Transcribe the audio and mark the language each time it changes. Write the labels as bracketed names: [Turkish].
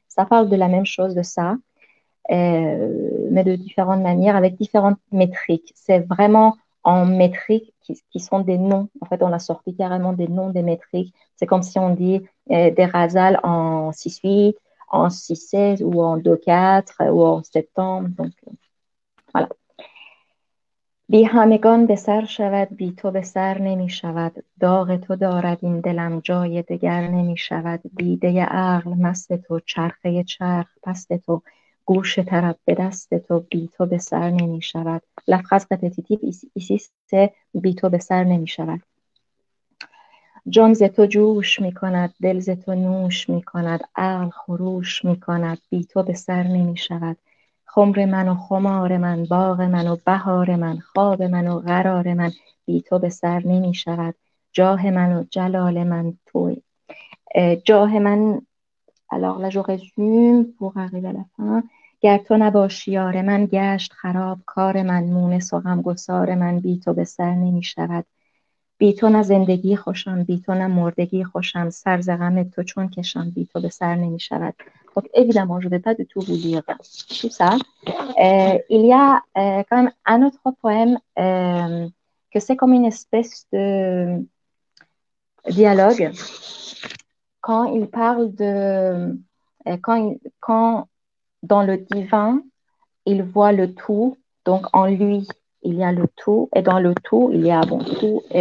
[French] Ça parle de la même chose, de ça, mais de différentes manières, avec différentes métriques. C'est vraiment en métriques qui sont des noms. En fait, on a sorti carrément des noms des métriques. C'est comme si on dit des Ghazal en 6-8, en 6-16 ou en 2-4 ou en 7 Donc, voilà. [Persian] بی همگان به سر شود بی تو به سر نمی شود داغ تو دارد این دلم جای دگر نمی شود دیده عقل مست تو چرخه چرخ پست تو گوش طرب به دست تو بی تو به سر نمی شود. [French] La phrase répétitive ici c'est [Persian] بی تو به سر نمی شود. جان ز تو جوش می کند دل ز تو نوش می کند عقل خروش می کند بی تو به سر نمی شود. خمر من و خمار من باغ من و بهار من خواب من و قرار من بی تو به سر نمی شود. جاه من و جلال من توی جاه من. [French] Alors là je résume pour arriver à la fin. [Persian] گر تو نباشی یار من گشت خراب کار من مونس و غمگسار من بی تو به سر نمی شود. بی تو نه زندگی خوشم بی تو نه مردگی خوشم سر ز غم تو چون کشم بی تو به سر نمی شود. [French] Donc évidemment, je ne vais pas du tout vous lire tout ça. Il y a quand même un autre poème que c'est comme une espèce de dialogue quand il parle de quand dans le divin il voit le tout, donc en lui il y a le tout et dans le tout il y a tout